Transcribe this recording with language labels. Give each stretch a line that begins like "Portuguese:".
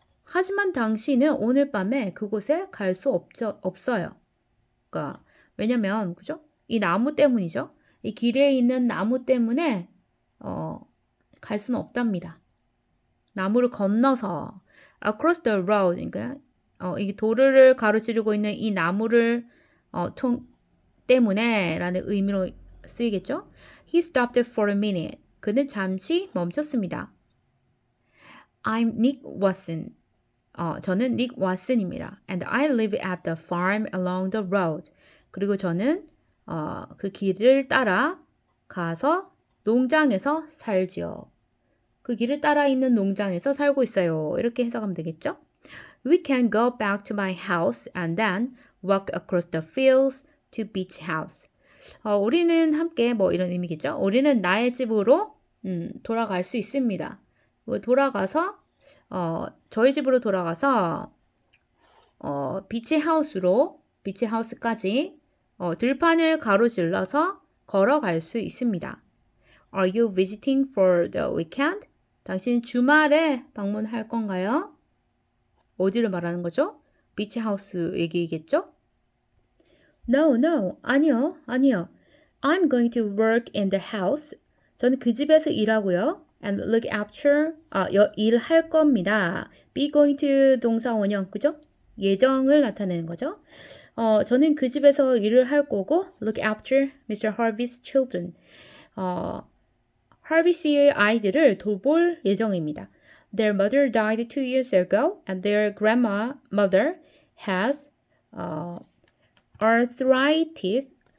Korean: 하지만 당신은 오늘 밤에 그곳에 갈 수 없어요. 그러니까 왜냐면 그죠? 이 나무 때문이죠. 이 길에 있는 나무 때문에 갈 수는 없답니다. 나무를 건너서
English: across the road
Korean: 그러니까 이 도로를 가로지르고 있는 이 나무를 때문에 라는 의미로 쓰이겠죠.
English: He stopped for a minute.
Korean: 그는 잠시 멈췄습니다.
English: I'm Nick Watson.
Korean: 저는 Nick Watson입니다.
English: And I live at the farm along the road.
Korean: 그리고 저는 그 길을 따라 가서 농장에서 살죠. 그 길을 따라 있는 농장에서 살고 있어요. 이렇게 해석하면 되겠죠?
English: We can go back to my house and then walk across the fields to beach house.
Korean: 우리는 함께 뭐 이런 의미겠죠. 우리는 나의 집으로 돌아갈 수 있습니다. 돌아가서 저희 집으로 돌아가서 비치 하우스까지 들판을 가로질러서 걸어갈 수 있습니다.
English: Are you visiting for the weekend?
Korean: 당신 주말에 방문할 건가요? 어디를 말하는 거죠? 비치 하우스 얘기겠죠?
English: No,
Korean: 아니요.
English: I'm going to work in the house.
Korean: 저는 그 집에서 일하고요.
English: And look after,
Korean: 일할 겁니다. be going to 동사 원형, 그죠? 예정을 나타내는 거죠. 저는 그 집에서 일을 할 거고,
English: look after Mr. Harvey's children.
Korean: 하비스의 아이들을 돌볼 예정입니다.
English: Their mother died 2 years ago, and their grandmother has arthritis.